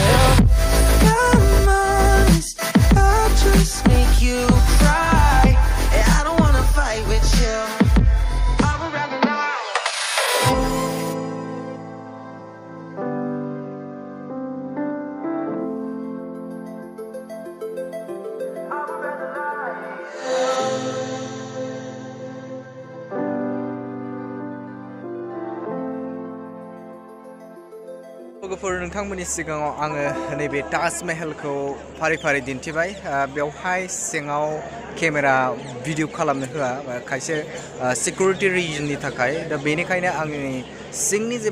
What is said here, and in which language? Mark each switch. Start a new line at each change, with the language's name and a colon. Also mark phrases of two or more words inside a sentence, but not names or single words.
English: I'm honest, I'll just make you cry, and I don't wanna fight with you. I would rather lie. I would rather lie.
Bodo: लोगोफोर नोंथांमोननि सिगाङाव आङो नैबे ताजमहलखौ फारि फारि दिन्थिबाय बेवहाय सिङाव केमेरा भिडिअ खालामनो होआ खायसे सिकिउरिटि रिजननि थाखाय दा बेनिखायनो आंनि सिंनि जे